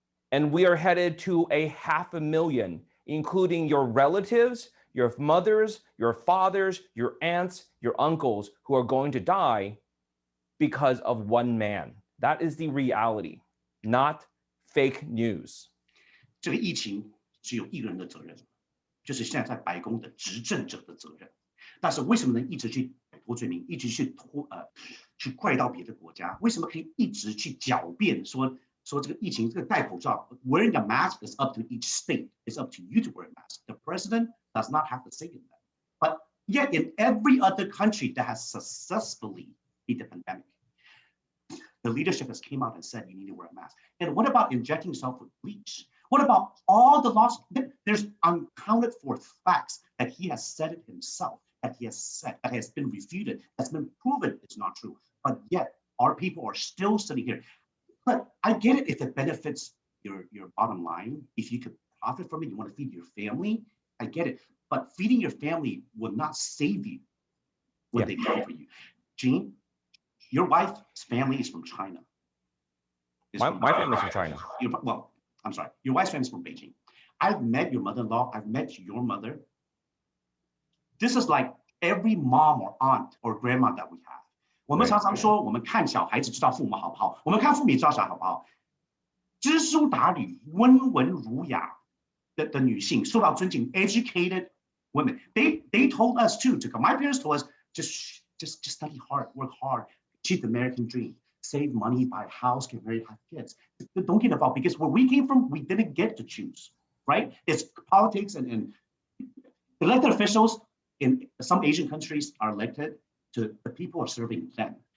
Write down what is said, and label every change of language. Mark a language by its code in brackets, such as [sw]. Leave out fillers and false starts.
[en] And we are headed to 500,000, including your relatives, your mothers, your fathers, your aunts, your uncles, who are going to die because of one man. That is the reality, not fake news. [zh] 这个疫情只有一个人的责任，就是现在在白宫的执政者的责任。但是为什么能一直去脱罪名，一直去怪到别的国家？为什么可以一直去狡辩说这个疫情这个戴口罩 [en] wearing a mask is up to each state, it's up to you to wear a mask. The president does not have to say in that. But yet in every other country that has successfully beat the pandemic, the leadership has came out and said you need to wear a mask. And what about injecting yourself with bleach? What about all the laws? There's uncounted for facts that he has said it himself, that he has said, that has been refuted, that's been proven it's not true. But yet our people are still sitting here. But I get it if it benefits your bottom line. If you could profit from it, you want to feed your family, I get it. But feeding your family will not save you when they come for you. Gene, your wife's family is from China. My family's from China. Well, I'm sorry, your wife's family is from Beijing. I've met your mother-in-law, I've met your mother. This is like every mom or aunt or grandma that we have. [zh] 我们常常说，我们看小孩子知道父母好不好，我们看父母也知道小孩好不好。知书达理、温文儒雅的女性受到尊敬 ， [en] educated women. They told us too to come. My parents told us just study hard, work hard, achieve the American dream, save money, buy a house, get married, have kids. Don't get involved because where we came from, we didn't get to choose, right? It's politics and elected officials in some Asian countries are elected to the people are serving them.